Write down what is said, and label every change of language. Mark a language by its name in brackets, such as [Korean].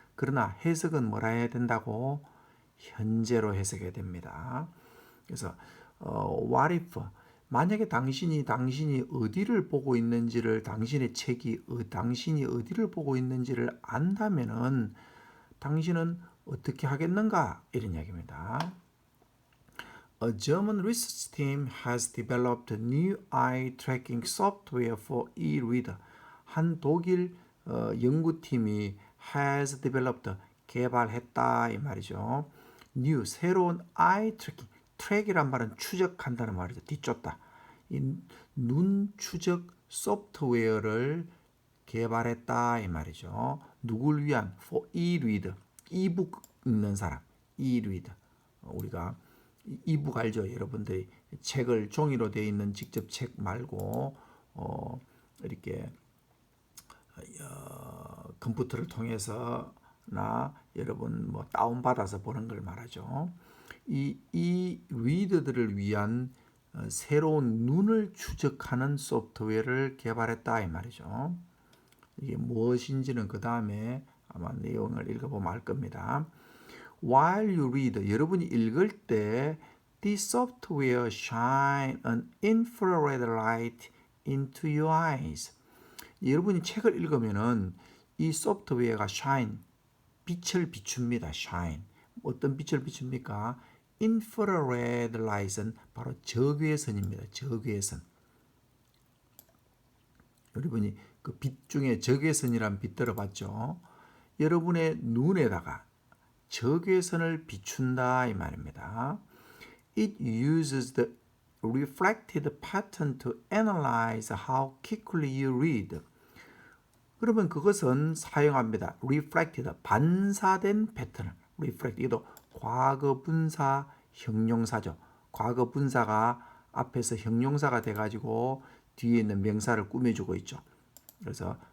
[Korean] 그러나 해석은 뭐라 해야 된다고? 현재로 해석해야 됩니다. 그래서 [English] what if [Korean] 만약에 당신이 어디를 보고 있는지를 당신의 책이 당신이 어디를 보고 있는지를 안다면은 당신은 어떻게 하겠는가 이런 이야기입니다. [English] A German research team has developed new eye tracking software for e-reader. [Korean] 한 독일 연구팀이 [English] has developed [Korean] 개발했다 이 말이죠. new 새로운 eye tracking 트랙이란 말은 추적한다는 말이죠. 뒤쫓다. 이 눈 추적 소프트웨어를 개발했다 이 말이죠. 누굴 위한? [English] For e-reader. [Korean] 이북 읽는 사람. e-reader. 우리가 이북 알죠? 여러분들이 책을 종이로 되어 있는 직접 책 말고 이렇게 컴퓨터를 통해서나 여러분 뭐 다운 받아서 보는 걸 말하죠. 이 리더들을 위한 새로운 눈을 추적하는 소프트웨어를 개발했다 이 말이죠. 이게 무엇인지는 그 다음에 아마 내용을 읽어보면 알 겁니다. [English] While you read, [Korean] 여러분이 읽을 때 [English] this software shine an infrared light into your eyes. [Korean] 여러분이 책을 읽으면은 이 소프트웨어가 shine, 빛을 비춥니다. shine. 어떤 빛을 비춥니까? infrared light은 바로 적외선입니다. 적외선. 여러분이 그 빛 중에 적외선이란 빛 들어봤죠? 여러분의 눈에다가 적외선을 비춘다 이 말입니다. [English] It uses the reflected pattern to analyze how quickly you read. [Korean] 그러면 그것은 사용합니다. reflected 반사된 패턴을 reflect 이도 과거 분사 형용사죠. 과거 분사가 앞에서 형용사가 돼가지고 뒤에 있는 명사를 꾸며주고 있죠. 그래서